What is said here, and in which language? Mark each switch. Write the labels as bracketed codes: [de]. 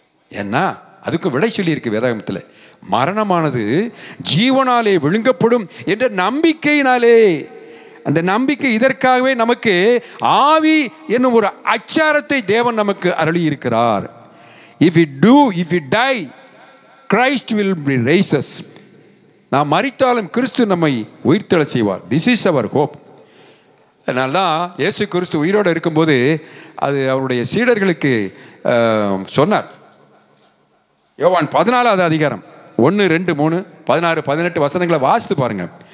[ta] ஏன்னா அதுக்கு விடை சொல்லி இருக்கு வேதாகமத்தில். மரணமானது ஜீவனாலே விழுங்கப்படும் என்ற நம்பிக்கையினாலே. அந்த நம்பிக்கை இதற்காகவே நமக்கு ஆவி என்னும் ஒரு அச்சாரத்தை தேவன் நமக்கு அருளி இருக்கிறார். [en] If we die, Christ will raise us. [ta] நாம் மரித்தாலும் கிறிஸ்து நம்மை உயிர்த்தெழ செய்வார். [en] This is our hope. [ta] அதனால்தான் இயேசு கிறிஸ்து உயிரோடு இருக்கும்போது அது அவருடைய சீடர்களுக்கு சொன்னார். யோவான் 14வது அதிகாரம் 1, 2, 3, 16, 18 வசனங்களை வாசித்து பாருங்க.